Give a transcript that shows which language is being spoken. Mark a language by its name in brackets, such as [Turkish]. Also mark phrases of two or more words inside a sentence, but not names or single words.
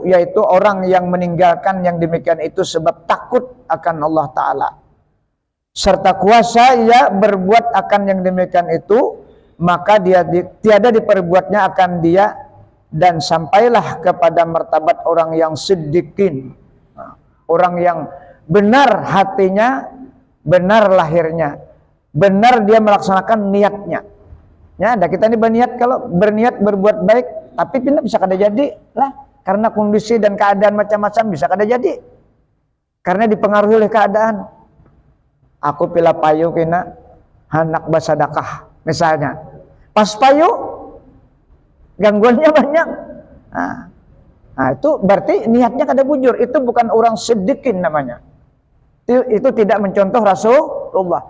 [Malay] yaitu orang yang meninggalkan yang demikian itu sebab takut akan Allah Ta'ala serta kuasa ia berbuat akan yang demikian itu, maka dia tiada diperbuatnya akan dia, dan sampailah kepada martabat orang yang siddiqin, orang yang benar hatinya, benar lahirnya, benar dia melaksanakan niatnya. [Indonesian] Ya, ada kita ini berniat, kalau berniat berbuat baik, tapi pindah bisa kada jadi lah, karena kondisi dan keadaan macam-macam bisa kada jadi, karena dipengaruhi oleh keadaan. [Banjar] Aku pila payu kena hendak bersedekah misalnya, pas payu gangguannya banyak. Nah, itu berarti niatnya kada bujur, itu bukan orang sidikin namanya. [Indonesian] Itu tidak mencontoh Rasulullah.